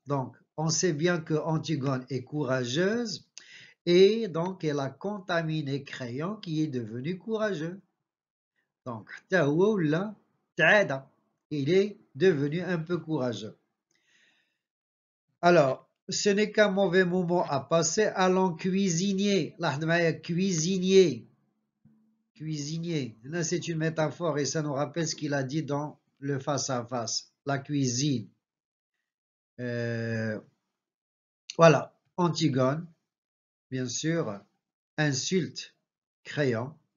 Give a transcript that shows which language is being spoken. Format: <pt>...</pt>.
<fr>Donc on sait bien que Antigone est courageuse et donc elle a contaminé Créon qui est devenu courageux. Donc</fr> <ar>حتى هو ولا تعادى,</ar> <fr>il est devenu un peu courageux. Alors ce n'est qu'un mauvais moment à passer. Allons cuisinier.</fr> <ar>لاحظ معايا cuisinier.</ar> <fr>Cuisinier. Là, c'est une métaphore et ça nous rappelle ce qu'il a dit dans le face-à-face. La cuisine. Voilà. Antigone, bien sûr, insulte Créon.</fr>